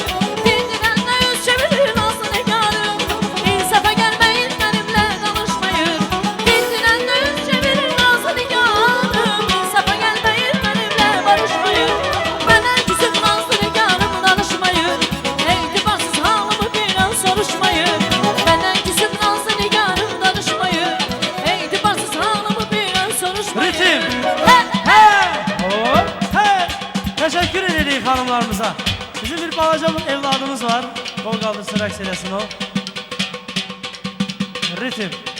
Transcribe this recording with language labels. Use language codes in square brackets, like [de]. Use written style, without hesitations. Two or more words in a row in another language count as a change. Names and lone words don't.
[az] Dindirənlə yüz çevirir nazlı nigarım. İnsafa gəlməyin mənimlə danışmayır. Dindirənlə yüz çevirir nazlı nigarım. İnsafa gəlməyin mənimlə barışmayır. Mənim küsüm nazlı nigarım danışmayır. Etibarsız halımı bir an soruşmayır. Benden küsüm nazlı nigarım danışmayır. Etibarsız halımı bir an soruşmayır. Ritim. He, Hey! Hop! Hey! [tr] Teşekkür ederiz hanımlarımıza. [az] Bizim bir balaca evladımız var. Kol kaldırsın, rəqs eləsin o. ritim.